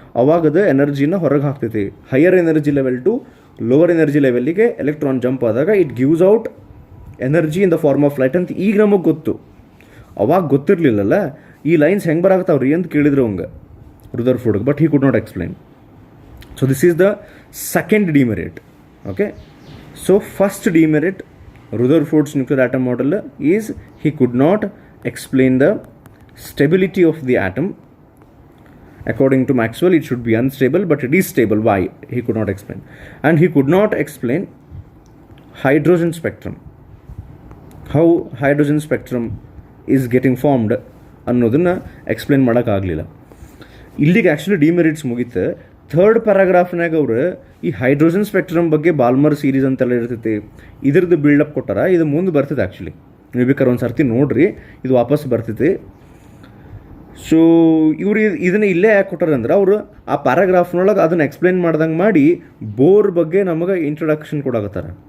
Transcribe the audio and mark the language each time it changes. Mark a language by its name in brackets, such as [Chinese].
[Kannada] ಅವಾಗದ ಎನರ್ಜಿನ ಹೊರಗೆ ಹಾಕ್ತೈತಿ. Higher energy level to lower energy ಲೆವೆಲ್ಲಿಗೆ electron jump ಆದಾಗ [English] it gives out energy in the form of light [Kannada] ಅಂತ ಈಗ ನಮಗೆ ಗೊತ್ತು. ಅವಾಗ ಗೊತ್ತಿರಲಿಲ್ಲಲ್ಲ ಈ ಲೈನ್ಸ್ ಹೆಂಗೆ ಬರಾಗ್ತಾವ್ರಿ ಅಂತ ಕೇಳಿದ್ರು ಅವಂಗೆ ರುದರ್ಫೋರ್ಡ್ಗೆ, [English] But he could not explain. So this is the second demerit. Okay, so first demerit Rutherford's nuclear atom model is he could not explain the stability of the atom. According to Maxwell, it should be unstable, but it is stable. Why? He could not explain. And he could not explain hydrogen spectrum. How hydrogen spectrum is getting formed [Kannada] ಅನ್ನೋದನ್ನು explain ಮಾಡೋಕ್ಕಾಗಲಿಲ್ಲ. ಇಲ್ಲಿಗೆ actually demerits ಮುಗೀತು. Third ಪ್ಯಾರಾಗ್ರಾಫ್ನಾಗ ಅವರು ಈ hydrogen spectrum ಬಗ್ಗೆ ಬಾಲ್ಮರ್ series ಅಂತೆಲ್ಲ ಇರ್ತೈತಿ, ಇದ್ರದ್ದು ಬಿಲ್ಡಪ್ ಕೊಟ್ಟಾರ. ಇದು ಮುಂದೆ ಬರ್ತೈತೆ ಆ್ಯಕ್ಚುಲಿ, ನೀವು ಬೇಕಾದ್ರೆ ಒಂದು ಸರ್ತಿ ನೋಡ್ರಿ, ಇದು ವಾಪಸ್ ಬರ್ತೈತಿ. ಸೊ ಇವರು ಇದನ್ನು ಇಲ್ಲೇ ಯಾಕೆ ಕೊಟ್ಟಾರಂದ್ರೆ ಅವರು ಆ ಪ್ಯಾರಾಗ್ರಾಫ್ನೊಳಗೆ ಅದನ್ನು ಎಕ್ಸ್ಪ್ಲೇನ್ ಮಾಡ್ದಂಗೆ ಮಾಡಿ ಬೋರ್ ಬಗ್ಗೆ ನಮಗೆ ಇಂಟ್ರೊಡಕ್ಷನ್ ಕೊಡಾಕತ್ತಾರ.